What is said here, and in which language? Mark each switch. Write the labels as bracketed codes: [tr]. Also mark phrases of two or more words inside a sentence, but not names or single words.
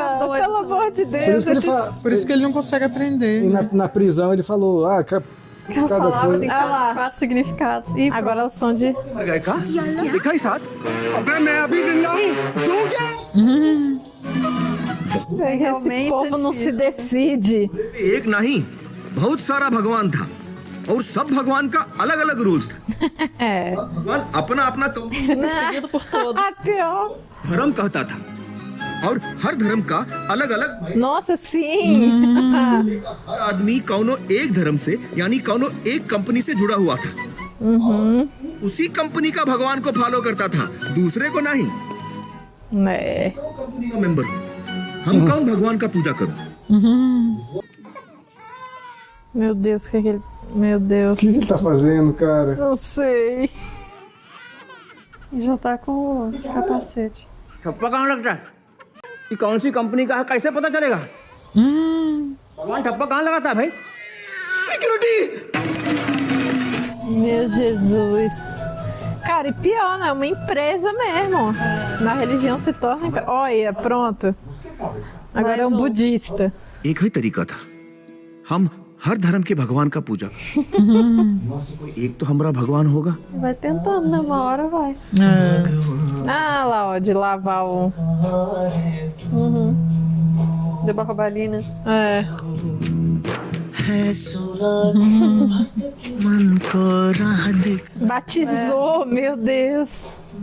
[pt] Pelo amor de Deus. Por isso que ele fala. Por isso que ele não consegue aprender. E na prisão ele falou, cada palavra coisa. tem quatro significados. E agora elas são de. [hi] मर गए का? लिखा ही साथ। अबे मैं अभी जिंदा हूँ। तू क्या? [pt] Esse povo não se decide. [hi] एक नहीं, बहुत सारा भगवान था और सब भगवान का अलग अलग रूल्स था। भगवान अपना अपना [pt] perseguido por todos. Pior. [hi] धर्म कहता था और हर धर्म का अलग अलग। [pt] Nossa, sim. [hi] हर आदमी कौनो एक धर्म से यानी कौनो एक कंपनी से जुड़ा हुआ था उसी कंपनी का भगवान को फॉलो करता था, दूसरे को नहीं। [pt] É. [hi] कंपनी का मेंबर हूँ, हम कौन भगवान का पूजा करूं? [pt] Meu Deus, o que é que ele... Meu Deus. O que ele tá fazendo, cara? Não sei. E já tá com o capacete. [hi] ठप्पा कहाँ लगता है? ये कौन सी कंपनी का है, कैसे पता चलेगा? भगवान ठप्पा कहाँ लगाता है भाई? [pt] Meu Jesus. Cara, e pior, né? Uma empresa mesmo. Na religião se torna... Olha, pronto. Agora é um budista. [hi] एक ही तरीका था, हम हर धर्म के भगवान का पूजा। एक तो हमारा भगवान होगा। [pt] Vai tentando, né? Uma hora vai. Ah, lá, ó, de lavar o... De barbalina. É. Batizou, meu Deus.